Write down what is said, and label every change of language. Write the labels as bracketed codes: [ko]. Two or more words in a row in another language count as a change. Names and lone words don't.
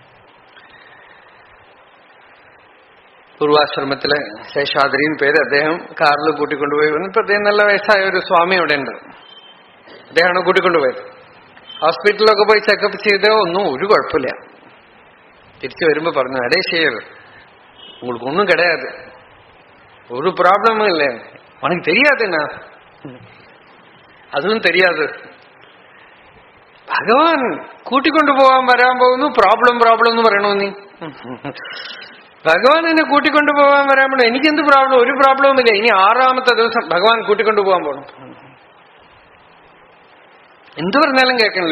[ml] പൂർവാശ്രമത്തിലെ ശേഷാദ്രിന്ന് പേര്. അദ്ദേഹം കാറിൽ കൂട്ടിക്കൊണ്ടുപോയി. ഇപ്പൊ അദ്ദേഹം നല്ല വയസ്സായ ഒരു സ്വാമി അവിടെ ഉണ്ട്. അദ്ദേഹമാണ് കൂട്ടിക്കൊണ്ടുപോയത്. ഹോസ്പിറ്റലിലൊക്കെ പോയി ചെക്കപ്പ് ചെയ്തോ ഒന്നും ഒരു കുഴപ്പമില്ല. തിരിച്ചു വരുമ്പോ പറഞ്ഞു, അടേ ശരി, [ta] உங்களுக்கு ஒன்றும் கிடையாது, ஒரு ப்ராப்ளமும் இல்லை, உனக்கு தெரியாதுண்ணா, அதுவும் தெரியாது. [ml] ഭഗവാൻ കൂട്ടിക്കൊണ്ടുപോകാൻ വരാൻ പോകുന്നു, പ്രോബ്ലം എന്ന് പറയണോ നീ? ഭഗവാൻ എന്നെ കൂട്ടിക്കൊണ്ടുപോകാൻ വരാൻ പോണു, എനിക്കെന്ത് പ്രോബ്ലം? ഒരു പ്രോബ്ലവും ഇല്ല. ഇനി 6ാമത്തെ ദിവസം ഭഗവാൻ കൂട്ടിക്കൊണ്ടുപോകാൻ പോകണം. എന്തു പറഞ്ഞാലും കേൾക്കണില്ല.